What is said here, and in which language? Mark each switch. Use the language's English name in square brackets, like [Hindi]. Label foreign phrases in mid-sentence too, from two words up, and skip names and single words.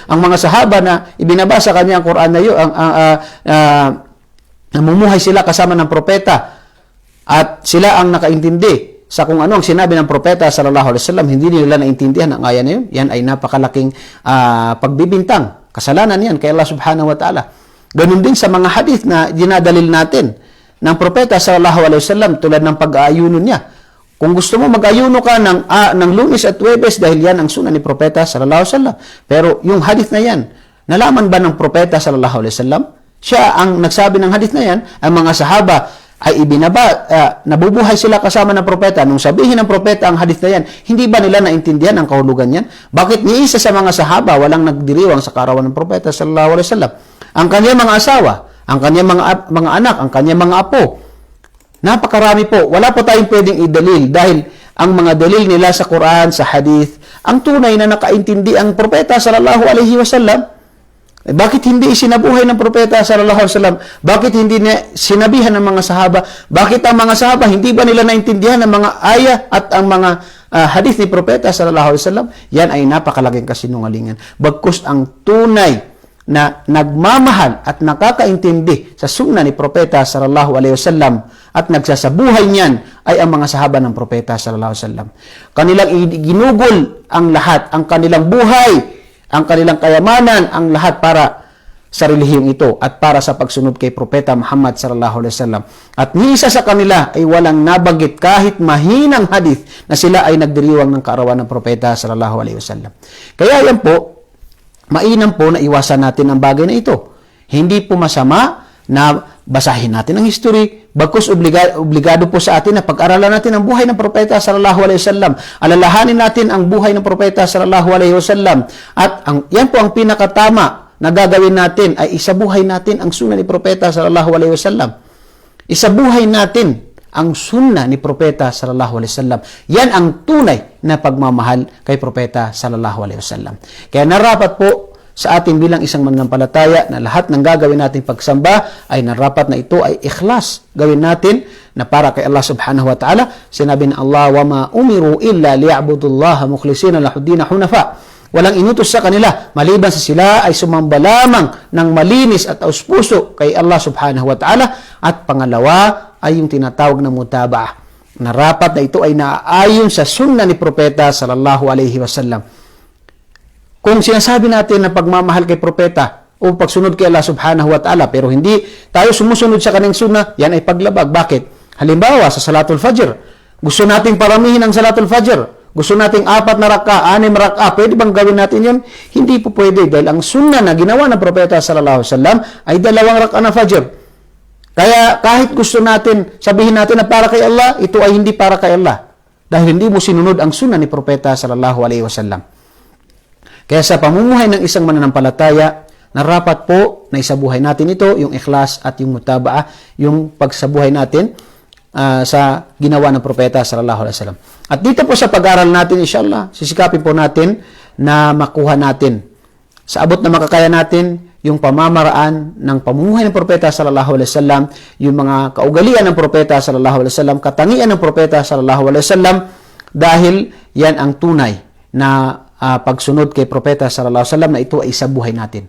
[Filipino] Ang mga sahaba na ibinabasa kanya ang Quran na yun, namumuhay sila kasama ng propeta at sila ang nakaintindi sa kung ano ang sinabi ng propeta [Arabic] صلى الله عليه وسلم, [Filipino] hindi nila naintindihan ang aya na yun. Yan ay napakalaking pagbibintang. Kasalanan yan kay Allah [Arabic] سبحانه وتعالى. [Filipino] Ganun din sa mga hadith na dinadalil natin ng propeta [Arabic] صلى الله عليه وسلم [Filipino] tulad ng pag-aayuno niya. Kung gusto mo mag-ayuno ka ng Lunes at Huwebes dahil yan ang sunnah ni Propeta [Arabic] صلى الله عليه وسلم. [Filipino] Pero yung hadith na yan, nalaman ba ng Propeta [Arabic] صلى الله عليه وسلم? [Filipino] Siya ang nagsabi ng hadith na yan, ang mga sahaba ay nabubuhay sila kasama ng Propeta. Nung sabihin ng Propeta ang hadith na yan, hindi ba nila naintindihan ang kahulugan yan? Bakit ni isa sa mga sahaba walang nagdiriwang sa kaarawan ng Propeta [Arabic] صلى الله عليه وسلم? [Filipino] Ang kanyang mga asawa, ang kanyang mga anak, ang kanyang mga apo, napakarami po. Wala po tayong pwedeng idalil dahil ang mga dalil nila sa Quran, sa hadith, ang tunay na nakaintindi ang Propeta [Arabic] صلى الله عليه وسلم. [Filipino] Bakit hindi isinabuhay ng Propeta [Arabic] صلى الله عليه وسلم? [Filipino] Bakit hindi niya sinabihan ng mga sahaba? Bakit ang mga sahaba hindi ba nila naintindihan ang mga ayah at ang mga hadith ni Propeta [Arabic] صلى الله عليه وسلم? [Filipino] Yan ay napakalaking kasinungalingan. Bagkus ang tunay na nagmamahal at nakakaintindi sa sunnah ni Propeta [Arabic] صلى الله عليه وسلم [Filipino] at nagsasabuhay niyan ay ang mga sahaba ng Propeta [Arabic] صلى الله عليه وسلم. [Filipino] Kanilang ginugol ang lahat, ang kanilang buhay, ang kanilang kayamanan, ang lahat para sa relihiyong ito at para sa pagsunod kay Propeta Muhammad [Arabic] صلى الله عليه وسلم. [Filipino] At ni isa sa kanila ay walang nabanggit kahit mahinang hadith na sila ay nagdiriwang ng kaarawan ng Propeta [Arabic] صلى الله عليه وسلم. [Filipino] Kaya yan po, mainam po na iwasan natin ang bagay na ito. Hindi po masama na basahin natin ang history, bagkus obligado po sa atin na pag-aralan natin ang buhay ng Propeta [Arabic] صلى الله عليه وسلم. [Filipino] Alalahanin natin ang buhay ng Propeta [Arabic] صلى الله عليه وسلم. [Filipino] At yan po ang pinakatama na gagawin natin ay isabuhay natin ang sunnah ni Propeta [Arabic] صلى الله عليه وسلم. [Filipino] Isabuhay natin ang sunnah ni Propeta [Arabic] صلى الله عليه وسلم. [Filipino] Yan ang tunay na pagmamahal kay Propeta [Arabic] صلى الله عليه وسلم. [Filipino] Kaya narapat po sa atin bilang isang mananampalataya na lahat ng gagawin nating pagsamba ay narapat na ito ay ikhlas. Gawin natin na para kay Allah [Arabic] سبحانه وتعالى. [Filipino] Sinabi ng Allah, [Arabic] وَمَا أُمِرُوا إِلَّا لِيَعْبُدُوا اللَّهَ مُخْلِصِينَ لَهُ الدِّينَ حُنَفَاءَ. [Filipino] Walang inutos sa kanila maliban sa sila ay sumamba lamang ng malinis at taos-puso kay Allah [Arabic] سبحانه وتعالى. [Filipino] At pangalawa ay yung tinatawag na mutaba'ah. Narapat na ito ay naaayon sa sunnah ni Propeta [Arabic] صلى الله عليه وسلم. [Filipino] Kung sinasabi natin na pagmamahal kay Propeta o pagsunod kay Allah [Arabic] سبحانه وتعالى [Filipino] pero hindi tayo sumusunod sa kanyang sunnah, yan ay paglabag. Bakit? Halimbawa, sa [Arabic] صلاة الفجر. [Filipino] Gusto nating paramihin ang [Arabic] صلاة الفجر. [Filipino] Gusto nating 4 na raka, 6 raka. Pwede bang gawin natin yun? Hindi po pwede dahil ang sunnah na ginawa ng Propeta [Arabic] صلى الله عليه وسلم [Filipino] ay 2 raka na Fajr. Kaya kahit gusto natin, sabihin natin na para kay Allah, ito ay hindi para kay Allah. Dahil hindi mo sinunod ang sunnah ni Propeta [Arabic] صلى الله عليه وسلم. [Filipino] Kaya sa pamumuhay ng isang mananampalataya, narapat po na isabuhay natin ito, yung ikhlas at yung mutaba'ah, yung pagsabuhay natin sa ginawa ng Propeta [Arabic] صلى الله عليه وسلم. [Filipino] At dito po sa pag-aaral natin, inshallah, sisikapin po natin na makuha natin sa abot na makakaya natin yung pamamaraan ng pamumuhay ng Propeta [Arabic] صلى الله عليه وسلم, [Filipino] yung mga kaugalian ng Propeta [Arabic] صلى الله عليه وسلم, [Filipino] katangian ng Propeta [Arabic] صلى الله عليه وسلم, [Filipino] dahil yan ang tunay na pagsunod kay Propeta [Arabic] صلى الله عليه وسلم [Filipino] na ito ay isabuhay natin.